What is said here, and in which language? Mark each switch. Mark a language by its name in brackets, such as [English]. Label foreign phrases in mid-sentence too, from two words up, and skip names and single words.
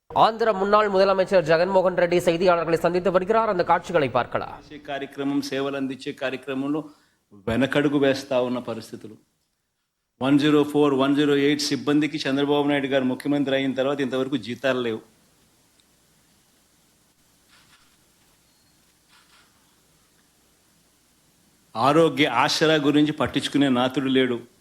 [Tamil] ஆந்திர முன்னாள் முதலமைச்சர் ஜெகன்மோகன் ரெட்டி செய்தியாளர்களை சந்தித்து வருகிறார். அந்த காட்சிகளை பார்க்கலாம். [Telugu] కార్యక్రమం సేవలు అందించే కార్యక్రమంలో వెనకడుగు వేస్తా ఉన్న పరిస్థితులు 104 108 సిబ్బందికి చంద్రబాబు నాయుడు గారు ముఖ్యమంత్రి అయిన తర్వాత ఇంతవరకు జీతాలు లేవు. ఆరోగ్య ఆసరా గురించి పట్టించుకునే నాతుడు లేడు.